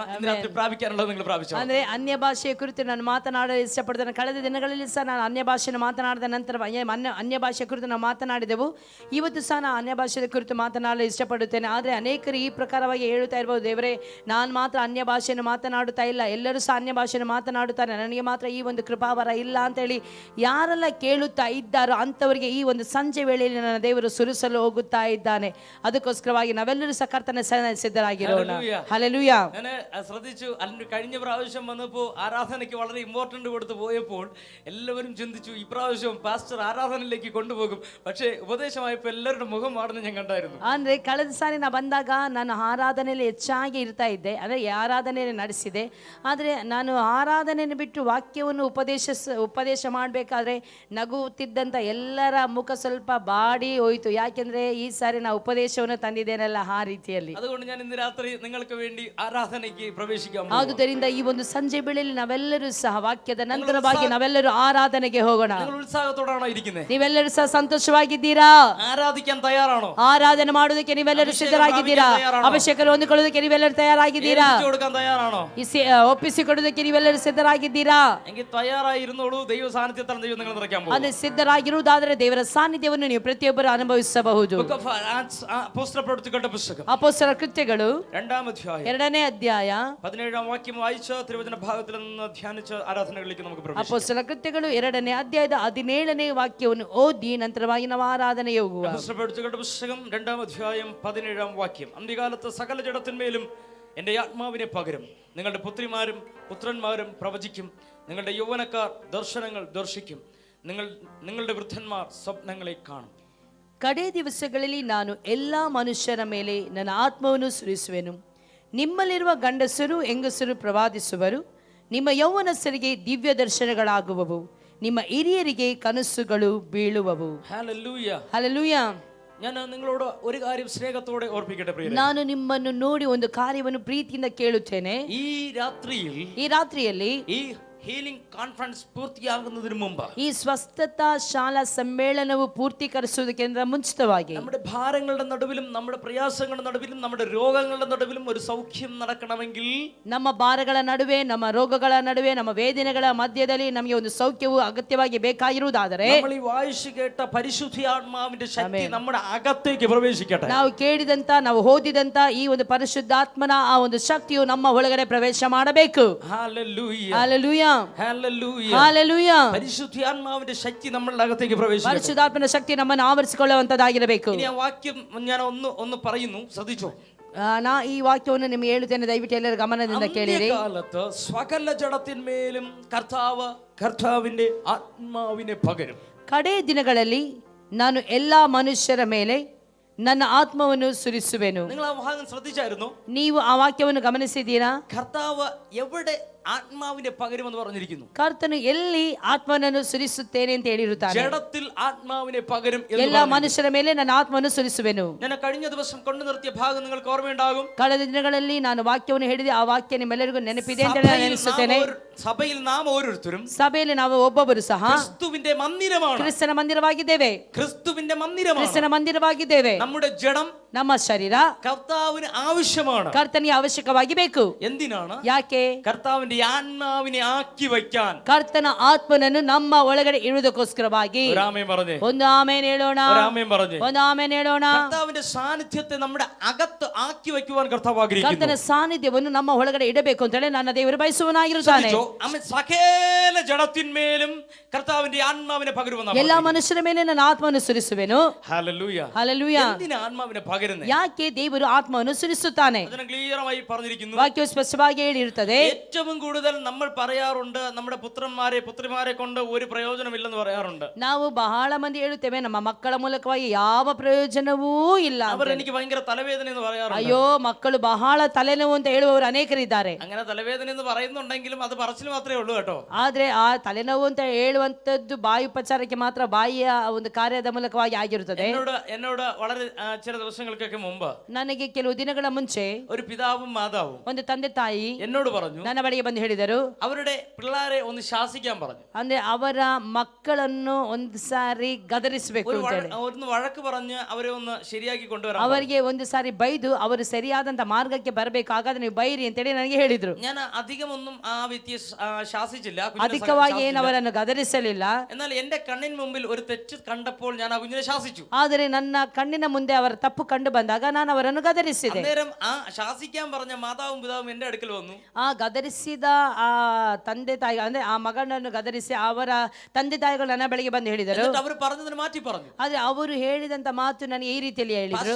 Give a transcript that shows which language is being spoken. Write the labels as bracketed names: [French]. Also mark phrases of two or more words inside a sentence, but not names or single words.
[Malayalam] ഇന്ന് രാത്രി പ്രാപിക്കാനുള്ളത് നിങ്ങൾ പ്രാപിച്ചു. [Kannada] ಅಂದ್ರೆ ಅನ್ಯ ಭಾಷೆಯ ಕುರಿತು ನಾನು ಮಾತನಾಡಲು ಇಷ್ಟಪಡ್ತೇನೆ. ಕಳೆದ ದಿನಗಳಲ್ಲಿ ಸಹ ನಾನು ಅನ್ಯ ಭಾಷೆಯನ್ನು ಮಾತನಾಡಿದ ನಂತರ ಅನ್ಯ ಭಾಷೆಯ ಕುರಿತು ನಾವು ಮಾತನಾಡಿದೆವು. ಇವತ್ತು ಸಹ ನಾನು ಅನ್ಯ ಭಾಷೆಯ ಕುರಿತು ಮಾತನಾಡಲು ಇಷ್ಟಪಡುತ್ತೇನೆ. ಆದರೆ ಅನೇಕರು ಈ ಪ್ರಕಾರವಾಗಿ ಹೇಳುತ್ತಾ ಇರಬಹುದು, ದೇವರೇ ನಾನು ಮಾತ್ರ ಅನ್ಯ ಭಾಷೆಯನ್ನು ಮಾತನಾಡುತ್ತಾ ಇಲ್ಲ, ಎಲ್ಲರೂ ಸಹ ಅನ್ಯ ಭಾಷೆಯನ್ನು ಮಾತನಾಡುತ್ತಾ ಕೇಳ್ತಾನೆ, ನನಗೆ ಮಾತ್ರ ಈ ಒಂದು ಕೃಪಾವರ ಇಲ್ಲ ಅಂತೇಳಿ ಯಾರೆಲ್ಲ ಕೇಳುತ್ತಾ ಇದ್ದಾರೋ ಅಂಥವರಿಗೆ ಈ ಒಂದು ಸಂಜೆ ವೇಳೆಯಲ್ಲಿ ನನ್ನ ದೇವರು ಸುರಿಸಲು ಹೋಗುತ್ತಾ ಇದ್ದಾನೆ. ಅದಕ್ಕೋಸ್ಕರವಾಗಿ ನಾವೆಲ್ಲರೂ ಸಹ ಕರ್ತನ ಸಿದ್ಧರಾಗಿರೋಣ. [Malayalam] ഹല്ലേലൂയ. ഞാൻ ശ്രദ്ധിച്ചു, അല്ലെങ്കിൽ കഴിഞ്ഞ പ്രാവശ്യം വന്നപ്പോൾ ആരാധനയ്ക്ക് വളരെ ഇമ്പോർട്ടന്റ് കൊടുത്ത് പോയപ്പോൾ എല്ലാവരും ചിന്തിച്ചു ഈ പ്രാവശ്യം പാസ്റ്റർ ആരാധനയിലേക്ക് കൊണ്ടുപോകും. പക്ഷേ ഉപദേശമായപ്പോൾ എല്ലാവരുടെ മുഖം മാറുന്ന ഞാൻ കണ്ടായിരുന്നു. [Kannada] ಅಂದ್ರೆ ಕಳೆದ ಸಾರಿ ನಾ ಬಂದಾಗ ನಾನು ಆರಾಧನೆಯಲ್ಲಿ ಹೆಚ್ಚಾಗಿ ಇರ್ತಾ ಇದ್ದೆ, ಅಂದರೆ ಆರಾಧನೆಯನ್ನು ನಡೆಸಿದೆ. ಆದರೆ ನಾನು ಆರಾಧನೆಯನ್ನು ಬಿಟ್ಟು ವಾಕ್ಯವನ್ನು ಉಪದೇಶ ಮಾಡಬೇಕಾದ್ರೆ ನಗುತ್ತಿದ್ದಂಥ ಎಲ್ಲರ ಮುಖ ಸ್ವಲ್ಪ ಬಾಡಿ ಹೋಯಿತು. ಯಾಕೆಂದ್ರೆ ಈ ಸಾರಿ ನಾ ಉಪದೇಶವನ್ನು ತಂದಿದ್ದೇನಲ್ಲ ಆ ರೀತಿಯಲ್ಲಿ. [Malayalam] അതുകൊണ്ട് ഞാൻ ഇന്ന് രാത്രി നിങ്ങൾക്ക് വേണ്ടി ആരാധനയ്ക്ക് പ്രവേശിക്കാം. [Kannada] ಆದುದರಿಂದ ಈ ಒಂದು ಸಂಜೆ ವೇಳೆಯಲ್ಲಿ ನಾವೆಲ್ಲರೂ ಸಹ ವಾಕ್ಯದ ನಂತರವಾಗಿ ನಾವೆಲ್ಲರೂ ಆರಾಧನೆಗೆ ಹೋಗೋಣ. [Malayalam] നിങ്ങൾ ഉത്സാഹത്തോടാണോ ഇരിക്കുന്നത്? [Kannada] ನೀವೆಲ್ಲರೂ ಸಹ ಸಂತೋಷವಾಗಿದ್ದೀರಾ? [Malayalam] ആരാധിക്കാൻ തയ്യാറാണോ? [Kannada] ಆರಾಧನೆ ಮಾಡುವುದಕ್ಕೆ ನೀವೆಲ್ಲರೂ ಸಿದ್ಧರಾಗಿದ್ದೀರಾ? ಅಭಿಷೇಕರು ಹೊಂದಿಕೊಳ್ಳುವುದಕ್ಕೆ ನೀವೆಲ್ಲರೂ ತಯಾರಾಗಿದ್ದೀರಾ? [Malayalam] കൊടുക്കാൻ തയ്യാറാണോ? [Kannada] ಒಪ್ಪಿಸಿಕೊಡುವುದಕ್ಕೆ ನೀವೆಲ್ಲರೂ ಸಿದ್ಧರಾಗಿದ್ದೀರಾ? [Malayalam] എങ്കിൽ ತಯಾರಾಗಿರುന്നോളൂ. ദൈവ സാന്നിധ്യത്താൽ ദൈവം നിങ്ങൾ നിറയ്ക്കാൻ പോകും. [Kannada] ಅದೇ ಸಿದ್ಧರಾಗಿರುವುದಾದರೆ ದೇವರ ಸಾನ್ನಿಧ್ಯವನ್ನು ನೀವು ಪ್ರತಿಯೊಬ್ಬರು ಅನುಭವಿಸಬಹುದು. [Malayalam] അപ്പോസ്തലപ്രവൃത്തികളുടെ പുസ്തകം [Kannada] ಅಪೊಸ್ತಲರ ಕೃತ್ಯಗಳು [Malayalam] 2-ാം അധ്യായം [Kannada] 2ನೇ ಅಧ್ಯಾಯ [Malayalam] 17-ാം വാക്യം വായിച്ച് തിരുവചന ഭാഗത്തിൽ നിന്ന് ധ്യാനിച്ച് ആരാധനകളിലേക്ക് നമുക്ക് പ്രവേശിക്കാം. [Kannada] ಅಪೊಸ್ತಲರ ಕೃತ್ಯಗಳು 2ನೇ ಅಧ್ಯಾಯದ 17ನೇ ವಾಕ್ಯವನ್ನು ಓದಿ ನಂತರವಾಗಿ ನಾವು ಆರಾಧನೆಗೆ ಹೋಗುವ. [Malayalam] അപ്പോസ്തലപ്രവൃത്തികളുടെ പുസ്തകം 2-ാം അധ്യായം 17-ാം വാക്യം. അന്ത്യകാലത്ത് സകല ജഡത്തിന്മേലും എൻ്റെ ആത്മാവിനെ പകരും. നിങ്ങളുടെ പുത്രിമാരും പുത്രന്മാരും പ്രവചിക്കും. നിങ്ങളുടെ യൗവനക്കാർ ദർശനങ്ങൾ ദർശിക്കും. നിങ്ങളുടെ വൃദ്ധന്മാർ സ്വപ്നങ്ങളെ കാണും. [Kannada] ಕಡೆ ದಿವಸಗಳಲ್ಲಿ ನಾನು ಎಲ್ಲಾ ಮನುಷ್ಯರ ಮೇಲೆ ನನ್ನ ಆತ್ಮವನ್ನು ಸುರಿಸುವೆನು. ನಿಮ್ಮಲ್ಲಿರುವ ಗಂಡಸರು ಹೆಂಗಸರು ಪ್ರವಾದಿಸುವರು. ನಿಮ್ಮ ಯೌವನಸ್ಥರಿಗೆ ದಿವ್ಯ ದರ್ಶನಗಳಾಗುವವು. ನಿಮ್ಮ ಹಿರಿಯರಿಗೆ ಕನಸುಗಳು ಬೀಳುವವು. [Malayalam] ഹല്ലേലൂയ. [Kannada] ಹಲ್ಲೆಲೂಯ. [Malayalam] ഞാൻ നിങ്ങളോട് ഒരു കാര്യം സ്നേഹത്തോടെ ഓർപ്പിക്കട്ടെ പ്രിയരേ. [Kannada] ನಾನು ನಿಮ್ಮನ್ನು ನೋಡಿ ಒಂದು ಕಾರ್ಯವನ್ನು ಪ್ರೀತಿಯಿಂದ ಕೇಳುತ್ತೇನೆ. [Malayalam] ഈ [Kannada] ರಾತ್ರಿಯಲ್ಲಿ [Malayalam] ഈ ഹീലിംഗ് കോൺഫറൻസ് പൂർത്തിയാകുന്നതിന് മുമ്പ്, [Kannada] ಈ ಸ್ವಸ್ಥತಾ ಶಾಲಾ ಸಮ್ಮೇಳನವು ಪೂರ್ತೀಕರಿಸುವುದಕ್ಕೆ ಮುಂಚಿತವಾಗಿ [Malayalam] നമ്മുടെ ഭാരങ്ങളുടെ നടുവിലും നമ്മുടെ പ്രയാസങ്ങളുടെ നടുവിലും നമ്മുടെ രോഗങ്ങളുടെ നടുവിലും ഒരു സൗഖ്യം നടക്കണമെങ്കിൽ, [Kannada] ನಮ್ಮ ಭಾರಗಳ ನಡುವೆ ನಮ್ಮ ರೋಗಗಳ ನಡುವೆ ನಮ್ಮ ವೇದನೆಗಳ ಮಧ್ಯದಲ್ಲಿ ನಮಗೆ ಒಂದು ಸೌಖ್ಯವು ಅಗತ್ಯವಾಗಿ ಬೇಕಾಗಿರುವುದಾದರೆ [Malayalam] നമ്മൾ ഈ വായിച്ചു കേട്ട പരിശുദ്ധാത്മാവിന്റെ ശക്തി നമ്മുടെ അകത്തേക്ക് പ്രവേശിക്കട്ടെ. [Kannada] ನಾವು ಕೇಳಿದಂತ ನಾವು ಓದಿದಂತ ಈ ಒಂದು ಪರಿಶುದ್ಧಾತ್ಮನ ಆ ಒಂದು ಶಕ್ತಿಯು ನಮ್ಮ ಒಳಗಡೆ ಪ್ರವೇಶ ಮಾಡಬೇಕು. [Malayalam] ഹല്ലേലൂയ. [Kannada] ಹಲ್ಲೆಲೂಯ. [Malayalam] ഹല്ലേലൂയ. [Kannada] ಹಲ್ಲೆಲೂಯ. [Malayalam] പരിശുദ്ധാത്മാവിന്റെ ശക്തി നമ്മളുടെ അകത്തേക്ക് പ്രവേശിക്കട്ടെ. [Kannada] ಪರಿಶುದ್ಧಾತ್ಮನ ಶಕ್ತಿ ನಮ್ಮನ್ನು ಆವರಿಸಿಕೊಳ್ಳುವಂತದ್ದಾಗಿರಬೇಕು. [Malayalam] ഇനി ആ വാക്യം ഞാൻ ഒന്ന് പറയുന്നു, ശ്രദ്ധിച്ചോ. [Kannada] ನಾ ಈ ವಾಕ್ಯವನ್ನು ನಿಮಗೆ ಹೇಳುತ್ತೇನೆ, ದಯವಿಟ್ಟು ಎಲ್ಲರೂ ಗಮನದಿಂದ ಕೇಳಿರಿ. [Malayalam] കാലത്ത് സകല ജഡത്തിന്മേലും കർത്താവിന്റെ ആത്മാവിനെ പകരും. [Kannada] ಕಡೆ ದಿನಗಳಲ್ಲಿ ನಾನು ಎಲ್ಲಾ ಮನುಷ್ಯರ ಮೇಲೆ ನನ್ನ ಆತ್ಮವನ್ನು ಸುರಿಸುವೆನು. [Malayalam] നിങ്ങൾ ആ ഭാഗം ശ്രദ്ധിച്ചായിരുന്നു? [Kannada] ನೀವು ಆ ವಾಕ್ಯವನ್ನು ಗಮನಿಸಿದ್ದೀರಾ? [Malayalam] കർത്താവ് എവിടെ ആത്മാവിനെ പകരുമെന്ന് പറഞ്ഞിരിക്കുന്നു? [Kannada] ಕರ್ತನು ಎಲ್ಲಿ ಆತ್ಮನನ್ನು ಸುರಿಸುತ್ತೇನೆ ಅಂತ ಹೇಳಿರುತ್ತಾನೆ. [Malayalam] ജഡത്തിൽ ആത്മാവിനെ പകരും. [Kannada] ಎಲ್ಲ ಮನುಷ್ಯರ ಮೇಲೆ ನನ್ನ ಆತ್ಮವನ್ನು ಸುರಿಸುವೆನು. [Malayalam] ഞാൻ കഴിഞ്ഞ ദിവസം കൊണ്ടു നിർത്തിയ ഭാഗം നിങ്ങൾക്ക് ഓർമ്മയുണ്ടാകും. [Kannada] ಕಳೆದ ದಿನಗಳಲ್ಲಿ ನಾನು ವಾಕ್ಯವನ್ನು ಹೇಳಿದೆ, ಆ ವಾಕ್ಯ ನಿಮ್ಮೆಲ್ಲರಿಗೂ ನೆನಪಿದೆ ಅಂತ ನಾನು ನೆನೆಸುತ್ತೇನೆ. [Malayalam] സഭയിൽ നാം ഓരോരുത്തരും [Kannada] ಸಭೆಯಲ್ಲಿ ನಾವು ಒಬ್ಬೊಬ್ಬರು ಸಹ [Malayalam] ക്രിസ്തുവിന്റെ മന്ദിരമാണ്. [Kannada] ಕ್ರಿಸ್ತನ ಮಂದಿರವಾಗಿದ್ದೇವೆ. [Malayalam] ക്രിസ്തുവിന്റെ മന്ദിരമാണ്. [Kannada] ಕ್ರಿಸ್ತನ ಮಂದಿರವಾಗಿದ್ದೇವೆ. [Malayalam] നമ്മുടെ ജഡം, [Kannada] ನಮ್ಮ ಶರೀರ [Malayalam] കർത്താവിന് ആവശ്യമാണ്. [Kannada] ಕರ್ತನಿಗೆ ಅವಶ್ಯಕವಾಗಿ ಬೇಕು. [Malayalam] എന്തിനാണ്? [Kannada] ಯಾಕೆ? [Malayalam] കർത്താവിന്റെ ആത്മാവിനെ ആക്കി വയ്ക്കാൻ. [Kannada] ಕರ್ತನ ಆತ್ಮನನ್ನು ನಮ್ಮ ಒಳಗಡೆ ಇಡುವುದಕ್ಕೋಸ್ಕರವಾಗಿ. ಒಂದು ಆಮೇನ್ ಹೇಳೋಣ. ಒಂದು ಆಮೇನ್ ಹೇಳೋಣ. [Malayalam] കർത്താവിന്റെ സാന്നിധ്യത്തെ നമ്മുടെ അകത്ത് ആക്കി വയ്ക്കുവാൻ കർത്താവ് ആഗ്രഹിക്കുന്നു. [Kannada] ಕರ್ತನ ಸಾನ್ನಿಧ್ಯವನ್ನು ನಮ್ಮ ಒಳಗಡೆ ಇಡಬೇಕು ಅಂತ ಹೇಳಿ ನನ್ನ ದೇವರು ಬಯಸುವನಾಗಿರುತ್ತಾನೆ. [Malayalam] സകല ജഡത്തിന്മേലും കർത്താവിന്റെ ആത്മാവിനെ പകരുമെന്ന്. [Kannada] ಎಲ್ಲಾ ಮನುಷ್ಯರ ಮೇಲೆ ನನ್ನ ಆತ್ಮವನ್ನು ಸುರಿಸುವೆನು. [Malayalam] ഹല്ലേലൂയ. ഹല്ലേലൂയ. എന്തിനാ ആത്മാവിനെ പകരുന്നത്? [Kannada] ಯಾಕೆ ದೇವರು ಆತ್ಮವನ್ನು ಸುರಿಸುತ್ತಾನೆ? [Malayalam] അതിനെ ക്ലിയറായി പറഞ്ഞിരിക്കുന്നു. [Kannada] ವಾಕ್ಯವು ಸ್ಪಷ್ಟವಾಗಿ ಹೇಳಿರುತ್ತದೆ. [Malayalam] ഏറ്റവും കൂടുതൽ നമ്മൾ പറയാറുണ്ട്, നമ്മുടെ പുത്രിമാരെ കൊണ്ട് ഒരു പ്രയോജനമില്ലെന്ന് പറയാറുണ്ട്. [Kannada] ನಾವು ಬಹಳ ಮಂದಿ ಹೇಳುತ್ತೇವೆ, ನಮ್ಮ ಮಕ್ಕಳ ಮೂಲಕವಾಗಿ ಯಾವ ಪ್ರಯೋಜನವೂ ಇಲ್ಲ. [Malayalam] അവർ എനിക്ക് ഭയങ്കര തലവേദന എന്ന് പറയാറുണ്ട്. [Kannada] ಅಯ್ಯೋ ಮಕ್ಕಳು ಬಹಳ ತಲೆನೋವು ಅಂತ ಹೇಳುವವರು ಅನೇಕರಿದ್ದಾರೆ. [Malayalam] അങ്ങനെ തലവേദന എന്ന് പറയുന്നുണ്ടെങ്കിലും അത് പറച്ചിൽ മാത്രമേ ഉള്ളൂ കേട്ടോ. [Kannada] ಆದ್ರೆ ಆ ತಲೆನೋವು ಅಂತ ಹೇಳುವಂತದ್ದು ಬಾಯಿ ಉಪಚಾರಕ್ಕೆ ಮಾತ್ರ, ಬಾಯಿಯ ಒಂದು ಕಾರ್ಯದ ಮೂಲಕವಾಗಿ ಆಗಿರುತ್ತದೆ. [Malayalam] എന്നോട് വളരെ ചില ദിവസങ്ങൾക്കൊക്കെ മുമ്പ് [Kannada] ನನಗೆ ಕೆಲವು ದಿನಗಳ ಮುಂಚೆ [Malayalam] ഒരു പിതാവും മാതാവും, [Kannada] ಒಂದು ತಂದೆ ತಾಯಿ [Malayalam] എന്നോട് പറഞ്ഞു, [Kannada] ನನ್ನ ಬಳಿಗೆ ಬಂದು ಹೇಳಿದರು, [Malayalam] അവരുടെ പിള്ളേരെ ഒന്ന് ശാസിക്കാൻ പറഞ്ഞു. [Kannada] ಅಂದ್ರೆ ಅವರ ಮಕ್ಕಳನ್ನು ಒಂದು ಸಾರಿ ಗದರಿಸಬೇಕು ಅಂತ ಹೇಳಿ, [Malayalam] ഒന്ന് വഴക്ക് പറഞ്ഞ് ಅವരെ ഒന്ന് ശരിಯಾಗಿ കൊണ്ടുവരാൻ, [Kannada] ಅವರಿಗೆ ಒಂದು ಸಾರಿ ಬೈದು ಅವರು ಸರಿಯಾದಂತ ಮಾರ್ಗಕ್ಕೆ ಬರಬೇಕು, ಹಾಗಾದ್ರೆ ನೀವು ಬೈರಿ ಅಂತ ಹೇಳಿ ನನಗೆ ಹೇಳಿದ್ರು. [Malayalam] ഞാൻ അധികമൊന്നും ആ വ്യക്തിയെ ശാസിച്ചില്ല, [Kannada] ಅಧಿಕವಾಗಿ ಏನು ಅವರನ್ನು ಗದರಿಸಲಿಲ್ಲ. [Malayalam] എന്നാൽ എന്റെ കണ്ണിന് മുമ്പിൽ ഒരു തെറ്റ് കണ്ടപ്പോൾ ഞാൻ ആ കുഞ്ഞിനെ ശാസിച്ചു. [Kannada] ಆದರೆ ನನ್ನ ಕಣ್ಣಿನ ಮುಂದೆ ಅವರ ತಪ್ಪು ಕಂಡು ಬಂದಾಗ ನಾನು ಅವರನ್ನು ಗದರಿಸಿದೆ. [Malayalam] അന്നേരം ആ ശാസിക്കാൻ പറഞ്ഞ മാതാവും പിതാവും എന്റെ അടുക്കൽ വന്നു. [Kannada] ಆ ಗದರಿಸಿದ ಗದರಿಸಿದ ಆ ತಂದೆ ತಾಯಿ ಅಂದ್ರೆ ಆ ಮಗನನ್ನು ಗದರಿಸಿ ಅವರ ತಂದೆ ತಾಯಿಗಳು ನನ್ನ ಬಳಿಗೆ ಬಂದು ಹೇಳಿದರು. [Malayalam] എന്നിട്ട് അവർ പറഞ്ഞതിന് മാറ്റി പറഞ്ഞു. [Kannada] ಆದ್ರೆ ಅವರು ಹೇಳಿದಂತ ಮಾತು ನನಗೆ ಈ ರೀತಿಯಲ್ಲಿ ಹೇಳಿದ್ರು,